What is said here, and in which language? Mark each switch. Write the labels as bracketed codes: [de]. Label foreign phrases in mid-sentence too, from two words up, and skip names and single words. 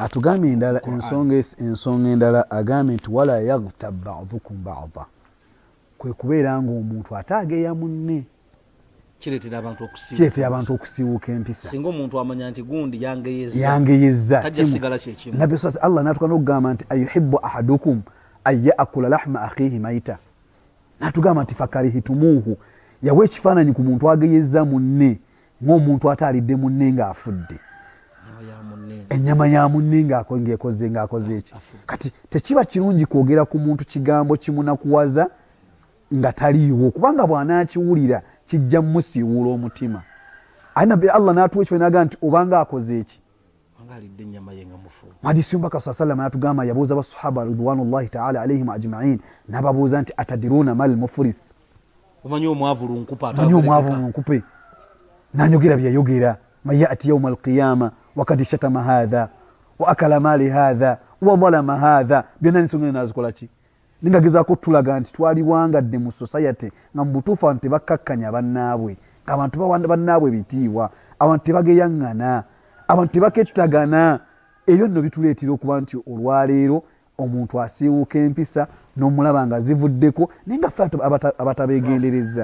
[lg] atugambye endala ensonga endala agambe nti [ar] ولا يغتب بعضكم بعضا [lg] kwe kubeera ng'omuntu ataageya munne kireetera abantu okusiiwuka empisa. Singa omuntu amanya nti gundi yangeyeza tajja sigala kyekimu. Nabbi Allah n'atugamba okugamba nti [ar] أيحب أحدكم أن يأكل لحم أخيه ميتا. [lg] N'atugamba nti fakarihitumuuhu yawa ekifaananyi ku muntu ageyeza munne ng'omuntu ataalidde munne ng'afudde. Ennyama ya munne ng'akoze eki. Kati tekiba kirungi kwogera ku muntu kigambo kimunakuwaza nga taliiwo kubanga bw'anaakiwulira kijja musiiwula omutima. Ayi Allah n'atuwa ekyo n'agamba nti obanga akoze eki alidde ennyama ye nga mufu. Hadisi y'omubaka [ar] صلى الله عليه وسلم [lg] n'atugamba yabuuza basahaba [ar] رضوان الله تعالى عليهم أجمعين [lg] n'ababuuza nti [ar] أتدرون ما المفلس [lg] omanyi omwavu lunkupe n'anyogera bye yayogera [ar] من يأتي يوم القيامة وقد شتم هذا وأكل مال هذا وظلم هذا [lg] byonna nsonga nazikola ki ningagezaako tulaga nti twaliwangadde mu society nga mu butuufu abantu tebakkakkanya bannaabwe ng'abantu bawanda bannaabwe bitiibwa abantu tebageyaŋŋana abantu tebakettagana. Ebyo nno bituleetera okuba nti olwaleero omuntu asiiwuuka empisa n'omulaba nga zivuddeko naye nga ffe abatabeegendereza.